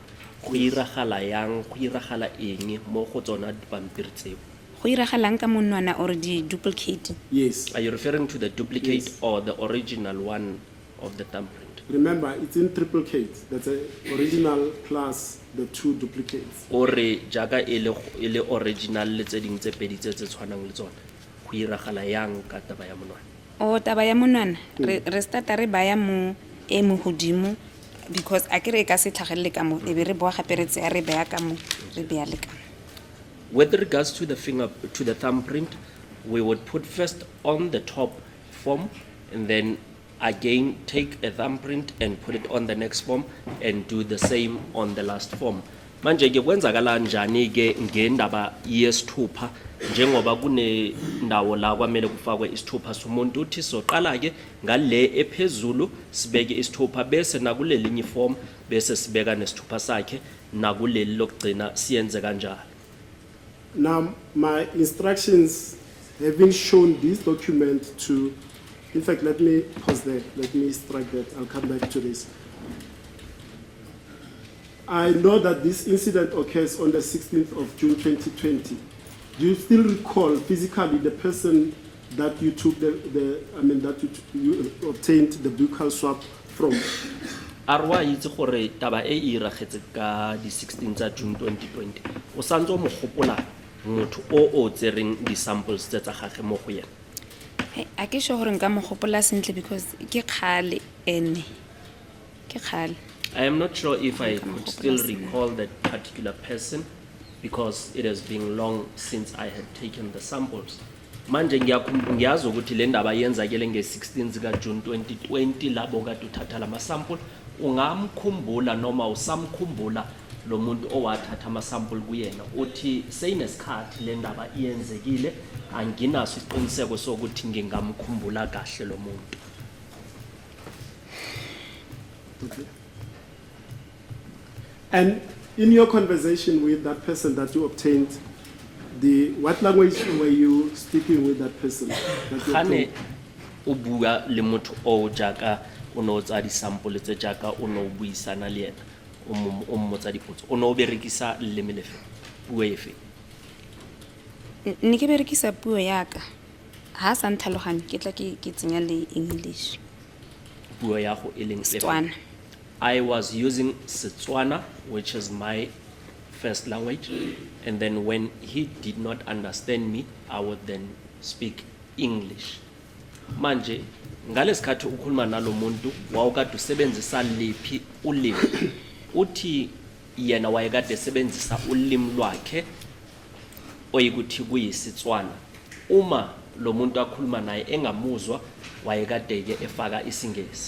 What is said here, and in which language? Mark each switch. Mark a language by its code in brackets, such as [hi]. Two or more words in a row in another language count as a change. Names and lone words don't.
[tn] Go iragala yang, go iragala eng mo go tsona dipampiri tseo? Go iragalang ka monwana or di duplicate? [en] Yes. Are you referring to the duplicate Yes. or the original one of the thumbprint? Remember, it's in triplicate. That's a original plus the 2 duplicates. [tn] Ore jaaka ele original le tse ding tse pedi tse tshwanang le tsona. Go iragala yang ka taba ya monwana? O taba ya monwana re starta re baya mo e mo hodimo because a ke re ka se tlhagelele ka mo e be re boa gape re tse re beya ka mo re beya le ka. [en] With regards to the thumbprint, we would put first on the top form and then again take a thumbprint and put it on the next form and do the same on the last form. [zu] Manje ke kwenzakala njani ke ngendaba yesithupha njengoba kune ndawo la kwamele kufakwe isithupha somuntu uthi soqala ke ngale ephezulu sibeke isithupha bese nakulelinye form bese sibeka nesithupha sakhe nakuleli lokugcina siyenze kanjalo. [en] Now, my instructions having shown this document to, in fact, let me pause there. Let me strike that. I'll come back to this. I know that this incident occurs on the 16th of June 2020. Do you still recall physically the person that you took that you obtained the Buccal swab from? [tn] Arwa itse gore taba e iragetse ka di 16 tsa June 2020. O santse mo gopola motho o tsereng di samples tsa gagwe mo go yena. A ke sure gore nka mo gopola sentle because ke khale ene. Ke khale. [en] I am not sure if I could still recall that particular person because it has been long since I had taken the samples. [zu] Manje ngiyazi ukuthi le ndaba yenzakele nge-16 zika June 2020 labo kade uthatha lama sample ungamkhumbula noma usamkhumbula lo muntu owathatha ama sample kuyena uthi seyinesikhathi le ndaba iyenzekile anginaso isiqiniseko sokuthi ngingamkhumbula kahle lo muntu. [en] Okay. And in your conversation with that person that you obtained, what language were you speaking with that person? That you obtained? [tn] o bua le motho o jaaka o no tsa di sample tse jaaka o no buisana le yena o mmotsa dipotso o no berekisa leleme lefe puo efe Ne ke berekisa puo yaka ha sa ntlhaloganye ke tla ke tsenya le English puo ya go e leng efe? Setswana. [en] I was using Setswana, which is my first language, and then when he did not understand me, I would then speak English. [zu] Manje, ngalesikhathi ukhuluma nalo muntu, wawukade usebenzisa liphi ulimi. Uthi yena wayekade esebenzisa ulimi lwakhe oyikuthi kuyisitswana. Uma lo muntu akhuluma naye engamuzwa, wayekade ke efaka isingesi.